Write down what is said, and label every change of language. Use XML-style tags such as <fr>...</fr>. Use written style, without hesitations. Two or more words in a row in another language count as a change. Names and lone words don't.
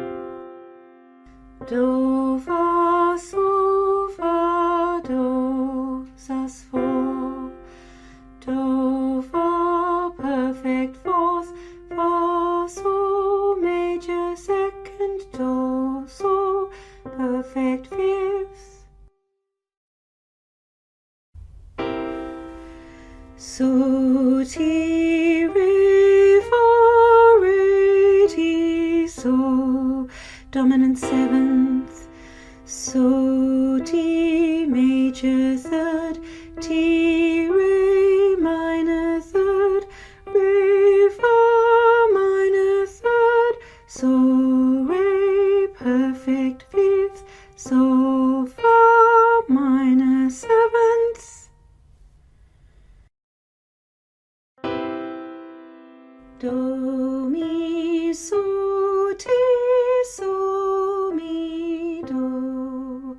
<en>do, fa, so, fa, do, sus4, do, fa, perfect fourth, fa, so, major second, do, so, perfect fifth, so, ti, re, fa, re, ti, so, dominant seventh, so, ti, major third, ti, re, minor third, re, fa, minor third, so, re, perfect fifth, so, fa, minor seventh, do, mi, so, ti, so, mi, do,</en>